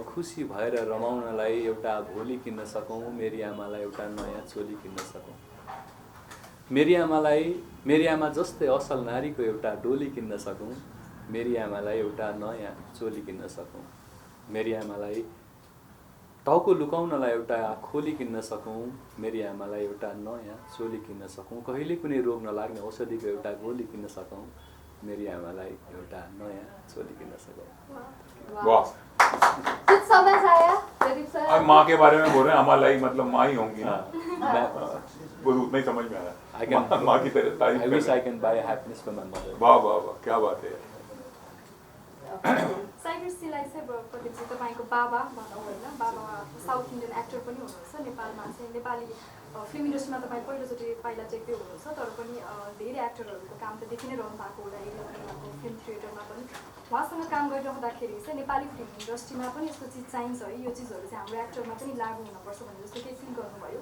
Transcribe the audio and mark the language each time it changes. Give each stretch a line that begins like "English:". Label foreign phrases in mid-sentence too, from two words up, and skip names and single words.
Nepali: खुसी भएर रमाउनलाई एउटा भोलि किन्न सकौँ, मेरी आमालाई एउटा नयाँ चोली किन्न सकौँ, मेरी आमालाई मेरी आमा जस्तै असल नारीको एउटा डोली किन्न सकौँ, मेरी आमालाई एउटा नयाँ चोली किन्न सकौँ, मेरी आमालाई टाउको लुकाउनलाई एउटा खोली किन्न सकौँ, मेरी आमालाई एउटा नयाँ चोली किन्न सकौँ, कहिले कुनै रोग नलाग्ने औषधिको एउटा गोली किन्न सकौँ, मेरी आमालाई एउटा नयाँ चोली किन्न सकौँ।
Hindi: वाह, कुछ समझ आया प्रदीप सर? अब माँ के बारे में बोल रहे हैं, हमारी मतलब माँ ही होंगी ना, हाँ, वो उतना ही समझ में आया।
English: I can-
Hindi: माँ की तरह तारीफ
English: I
Hindi: कर
English: wish
Hindi: रहे
English: I
Hindi: हैं।
English: can buy happiness for my mother.
Hindi: वाह वाह वाह, क्या बात है।
Nepali: साइग्रेसीलाई चाहिँ प्रदीपजी तपाईँको बाबा भनौँ होइन, बाबा
English: South Indian actor
Nepali: पनि हुनुहुन्छ, नेपालमा चाहिँ नेपाली
English: film industryमा
Nepali: तपाईँ पहिलोचोटि पाइला टेक्दै हुनुहुन्छ, तर पनि धेरै एक्टरहरूको काम त देखि नै रहनु भएको होला, एरियाको
English: film theatreमा
Nepali: पनि उहाँसँग काम गरिरहँदाखेरि चाहिँ नेपाली
English: film industryमा
Nepali: पनि यस्तो चिज चाहिन्छ है, यो चिजहरू चाहिँ हाम्रो एक्टरमा पनि लागु हुनुपर्छ भन्ने जस्तो केही फिल गर्नुभयो?